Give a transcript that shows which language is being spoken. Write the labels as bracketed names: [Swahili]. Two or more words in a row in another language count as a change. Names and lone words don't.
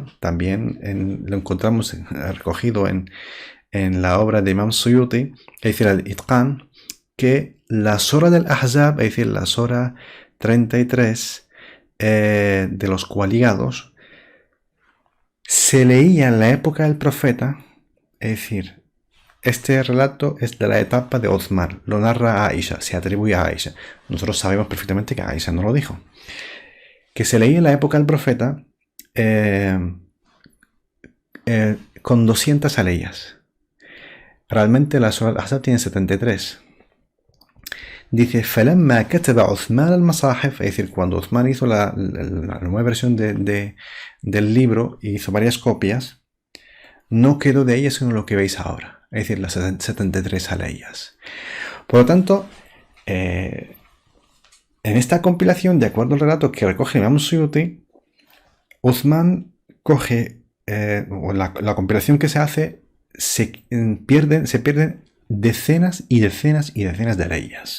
[Spanish] También lo encontramos recogido en la obra de Imam Suyuti, es decir, el Itqan, que la Sora del Ahzab, es decir, la Sora 33 de los coaligados, se leía en la época del profeta, es decir, este relato es de la etapa de Uthman, lo narra Aisha, se atribuye a Aisha. Nosotros sabemos perfectamente que Aisha no lo dijo. Que se leía en la época del profeta con 200 aleyas. Realmente la Sura al-Ahzab tiene 73. Dice, [Arabic] فَلَمَّا كَتَبَ عُثْمَانَ الْمَصَاحِفِ, [Spanish] es decir, cuando Uthman hizo la nueva versión del libro y hizo varias copias, no quedó de ellas sino lo que veis ahora, es decir, las 73 aleyas. Por lo tanto, en esta compilación, de acuerdo al relato que recoge Imam Suyuti, Uthman coge, o la compilación que se hace, se pierden decenas y decenas y decenas de leyes.